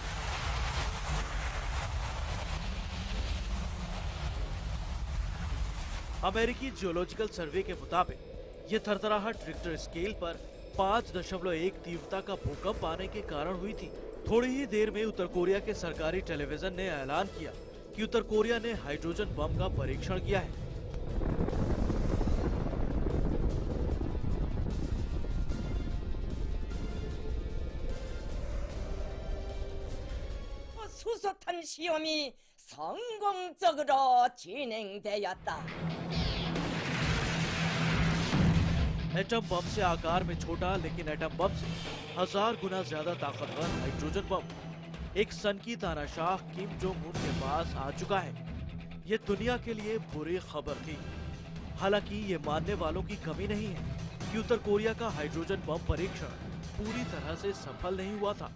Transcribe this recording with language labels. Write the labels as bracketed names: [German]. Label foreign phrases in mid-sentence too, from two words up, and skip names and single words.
[Hindi] अमेरिकी जियोलॉजिकल सर्वे के मुताबिक ये थरथराहट रिक्टर स्केल पर 5.1 तीव्रता का भूकंप आने के कारण हुई थी। थोड़ी ही देर में उत्तर कोरिया के सरकारी टेलीविजन ने ऐलान किया कि उत्तर कोरिया ने हाइड्रोजन बम का परीक्षण किया है। [Korean] 수소탄 시험이 성공적으로 진행되었다. [Hindi] एटम बम से आकार में छोटा लेकिन एटम बम से 1000 गुना ज्यादा ताकतवर हाइड्रोजन बम एक सन की तानाशाह किम जोंग उन के पास आ चुका है। ये दुनिया के लिए बुरी खबर थी। हालांकि ये मानने वालों की कमी नहीं है कि उत्तर कोरिया का हाइड्रोजन बम परीक्षण पूरी तरह से सफल नहीं हुआ था।